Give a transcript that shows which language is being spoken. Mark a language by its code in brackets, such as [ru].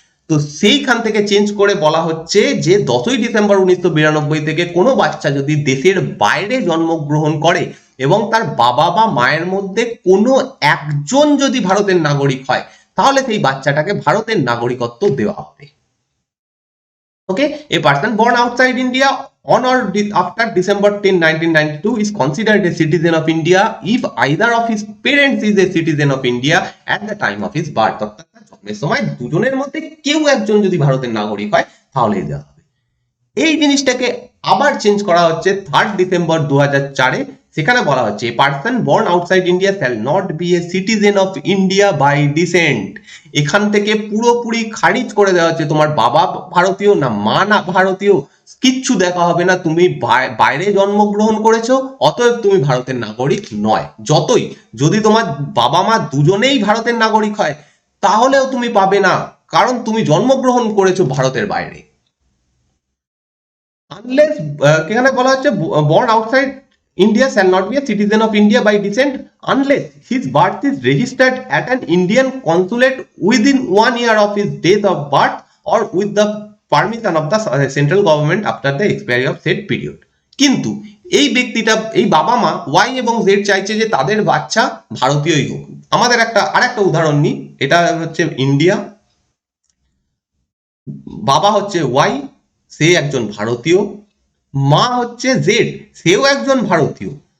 [bn] তো সেইখান থেকে চেঞ্জ করে বলা হচ্ছে যে 10ই ডিসেম্বর 1992 থেকে কোনো বাচ্চা যদি দেশের বাইরে জন্মগ্রহণ করে এবং তার বাবা বা মায়ের মধ্যে কোনো একজন যদি ভারতের নাগরিক হয়, তাহলে সেই বাচ্চাটাকে ভারতের নাগরিকত্ব দেওয়া হবে। [en] Okay, a person born outside India on or after December 10, 1992 is considered a citizen of India if either of his parents is a citizen of India at the time of his birth. [bn] অর্থাৎ তার জন্মের সময় দুজনের মধ্যে কেউ একজন যদি ভারতের নাগরিক হয় তাহলেই দেওয়া হবে। এই জিনিসটাকে আবার চেঞ্জ করা হচ্ছে 3 ডিসেম্বর 2004-এ। সেখানে বলা হচ্ছে [en] A person born outside India shall not be a citizen of India by descent. [bn] এখান থেকে পুরোপুরি খারিজ করে দেওয়া হচ্ছে, তোমার বাবা ভারতীয় না মা না ভারতীয় কিচ্ছু দেখা হবে না, তুমি বাইরে জন্মগ্রহণ করেছো, অতএব তুমি ভারতের নাগরিক নয়। যতই যদি তোমার বাবা মা দুজনেই ভারতের নাগরিক হয় তাহলেও তুমি পাবে না, কারণ তুমি জন্মগ্রহণ করেছো ভারতের বাইরে। [en] unless [bn] এখানে বলা হচ্ছে [en] born outside India shall not be a citizen of India by descent unless his birth is registered at an Indian consulate within 1 year of his date of birth or with the permission of the central government after the expiry of said period. [bn] কিন্তু এই ব্যক্তিটা, এই বাবা মা Y এবং Z চাইছে যে তাদের বাচ্চা ভারতীয়ই হোক। আমাদের আরেকটা উদাহরণ নিই, এটা হচ্ছে ইন্ডিয়া। বাবা হচ্ছে ওয়াই, সে একজন ভারতীয়, মা হচ্ছে জেড, সেও একজন ভারতীয়।